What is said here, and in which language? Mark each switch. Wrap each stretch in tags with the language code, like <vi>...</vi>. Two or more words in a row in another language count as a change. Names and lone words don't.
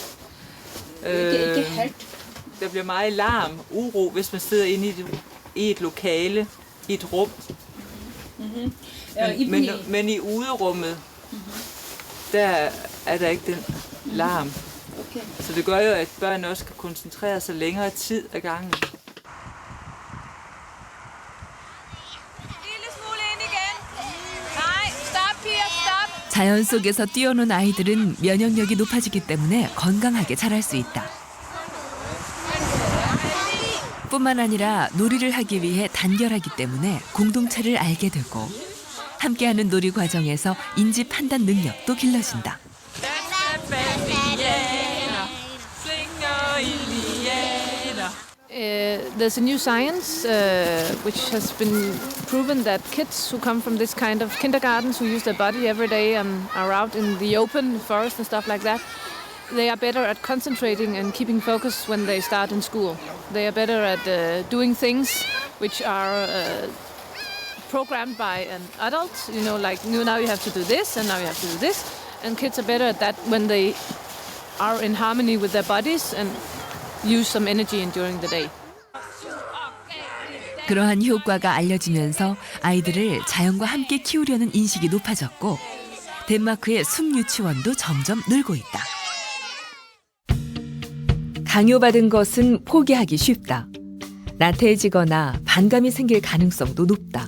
<da>Der bliver meget larm, uro, hvis man sidder inde i et lokale, i et rum. Men i uderummet, der er der ikke den larm. Så det gør jo, at børn også kan koncentrere sig længere tid ad gangen.</da> <ko>자연 속에서 뛰어노는 아이들은 면역력이 높아지기 때문에 건강하게 자랄 수 있다. 뿐만 아니라 놀이를 하기 위해 단결하기 때문에 공동체를 알게 되고 함께하는 놀이 과정에서 인지 판단 능력도 길러진다.</ko> <en>There's a new science which has been proven that kids who come from this kind of kindergartens who use their body every day and are out in the open forest and stuff like that, they are better at concentrating and keeping focus when they start in school. They are better at doing things which are programmed by an adult, like now you have to do this and now you have to do this. And kids are better at that when they are in harmony with their bodies and use some energy during the day.</en> <ko>그러한 효과가 알려지면서 아이들을 자연과 함께 키우려는 인식이 높아졌고 덴마크의 숲 유치원도 점점 늘고 있다. 강요받은 것은 포기하기 쉽다. 나태해지거나 반감이 생길 가능성도 높다.</ko>